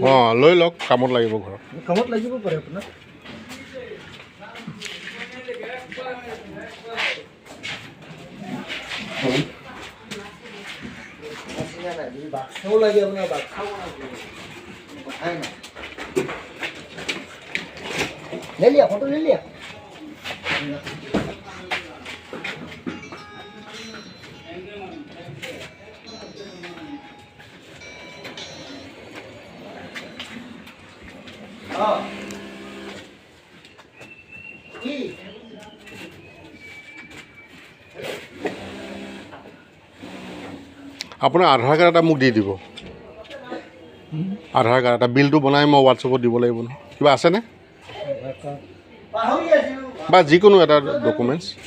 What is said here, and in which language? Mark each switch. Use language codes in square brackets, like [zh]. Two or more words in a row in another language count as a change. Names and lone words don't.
[as] অঁ লৈ লওক কামত লাগিব ঘৰত কামত লাগিব পাৰে আপোনাৰ বাক্সাও লাগে আপোনাৰ বাক্সাও কথাই নাই [hi] ले लिया फोटो ले लिया हाँ [as] আপোনাৰ আধাৰ কাৰ্ড এটা মোক দি দিব আধাৰ কাৰ্ড এটা বিলটো বনাই মই হোৱাটছএপত দিব লাগিব নহয় কিবা আছেনে বা যিকোনো এটা ডকুমেণ্টছ